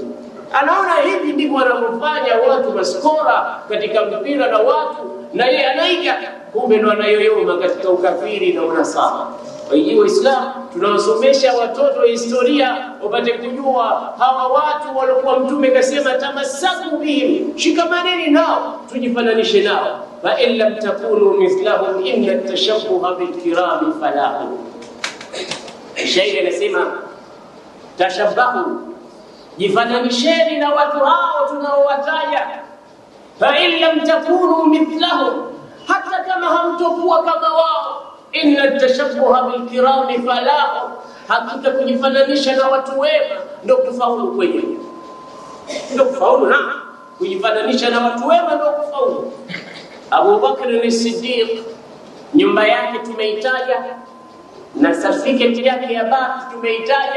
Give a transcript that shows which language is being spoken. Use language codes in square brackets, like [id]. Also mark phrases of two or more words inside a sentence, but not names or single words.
[sw] Anaona hivi ndivyo wanavyofanya watu maskora katika mpira na watu, na yeye anaiga, kumbe ndo anayoyoma katika ukafiri na unasaba. Kwa hiyo Uislamu tunawasomesha watoto historia wapate kujua hawa watu walikuwa Mtume kasema [ar] تمسكوا بهم, [sw] shikamaneni nao, tujifananishe nao. [ar] فإن لم تكونوا مثلهم إن التشبه بالكرام فلاح. [sw] Shairi anasema tashabbahu, jifananisheni na watu hao tunaowataja. [ar] فإن لم تكونوا مثلهم, [sw] hata kama hamtokuwa kama wao, [ar] إن التشبه بالكرام فلاح, [sw] hakika kujifananisha na watu wema ndio kufaulu kwenye, ndio kufaulu. Na kujifananisha na watu wema ndio kufaulu. Abu Bakr as-Siddiq, nyumba yake tumeitaja na certificate yake ya birth tumeitaja.